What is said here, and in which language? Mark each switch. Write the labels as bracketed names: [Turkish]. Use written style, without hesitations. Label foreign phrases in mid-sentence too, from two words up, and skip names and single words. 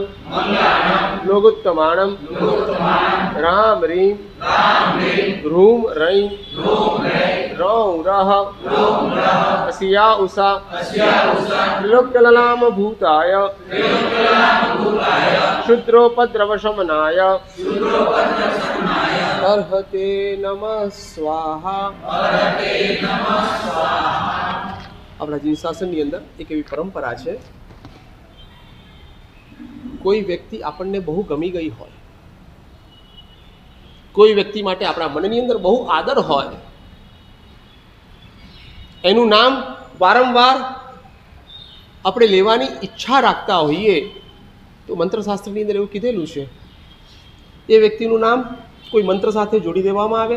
[Sanskrit] लोकोत्तमाणं राम रीं रूम रैं रौं रः अस्या उषा त्रिलोक्यललाम भूताय शूद्रोपद्रवशमनाय अर्हते नमः स्वाहा। [Gujarati] આપણા જીવ શાસનની અંદર એક એવી પરંપરા છે, કોઈ વ્યક્તિ આપણને બહુ ગમી ગઈ હોય, કોઈ વ્યક્તિ માટે આપણા મનની અંદર બહુ આદર હોય, એનું નામ વારંવાર આપણે લેવાની ઈચ્છા રાખતા હોઈએ તો મંત્રશાસ્ત્રની અંદર એવું કીધેલું છે, એ વ્યક્તિનું નામ કોઈ મંત્ર સાથે જોડી દેવામાં આવે।